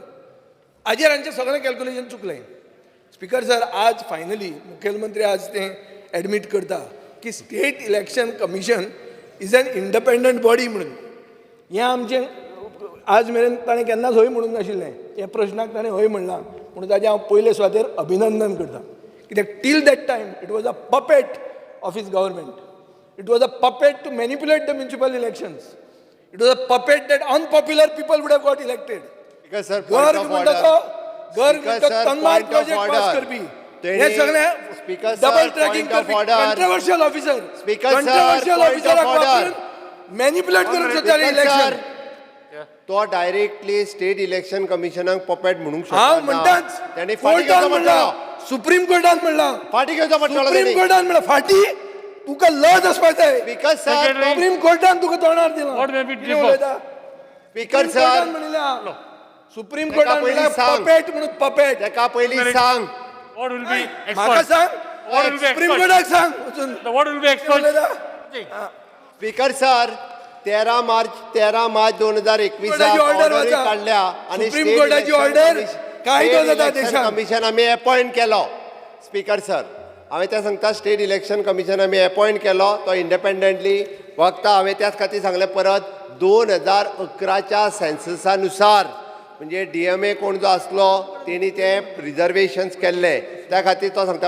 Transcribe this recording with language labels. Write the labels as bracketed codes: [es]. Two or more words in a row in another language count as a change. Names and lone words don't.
[kok] हाजेर हांचें सगळें कॅल्क्युलेशन चुकलें. [en] Speaker sir, [kok] आज फायनली मुखेलमंत्री आज तें एडमीट करता की [en] State Election Commission is an independent body [kok] म्हणून. हें आमचें आज मेरेन ताणें केन्नाच हय म्हणूंक नाशिल्लें. ह्या प्रश्नाक ताणें हय म्हणलां म्हणून ताजें हांव पयले सुवातेर अभिनंदन करतां. [en] कित्याक till that time it was a puppet of his government. It was a puppet to manipulate the municipal elections. It was a puppet that unpopular people would have got elected. [kok] गर्ग म्हणटा तन्माय प्रोजेक्ट पास करपी हे सगळे [en] double tracking [kok] करपी [en] controversial officer. controversial officer [kok] मॅनिप्युलेट करून सोदताले इलेक्शन. तो डायरेक्टली [en] state election [kok] कमिशनाक पपेट म्हणूंक शकता. हांव म्हणटाच ताणें कोर्टान म्हणला, सुप्रीम कोर्टान म्हणला, फाटी घेवचो पडटलो. सुप्रीम कोर्टान म्हणला फाटी तुका लज आसपाक जाय. [en] Speaker sir, [kok] सुप्रीम कोर्टान तुका तोंडार दिला. [en] Speaker sir, [kok] म्हणला सुप्रीम कोर्टान म्हणला पपेट म्हणून पपेट. ताका पयलीं सांग. [en] What will be [kok] म्हाका [en] expert? [kok] सांग, [en] What will be [kok] सुप्रीम [en] expert? [kok] कोर्टाक सांग वचून. [en] What will be expert? Speaker sir, 13 March 2021 [kok] कोर्टाची ऑर्डर वाचा. काढल्या आणि सुप्रीम कोर्टाची ऑर्डर कायदो जाता देशांत. कमिशन आमी अपॉइंट केलो. [en] Speaker sir, [kok] हांवें तें सांगता [en] State Election Commission [kok] आमी अपॉइंट केलो. तो इंडिपेंडंटली वखदां हांवें त्याच खातीर सांगलें परत 2011च्या सेन्ससानुसार म्हणजे DMA कोण जो आसलो तेणी ते रिजर्वेशन्स केल्ले त्या खातीर तो सांगता.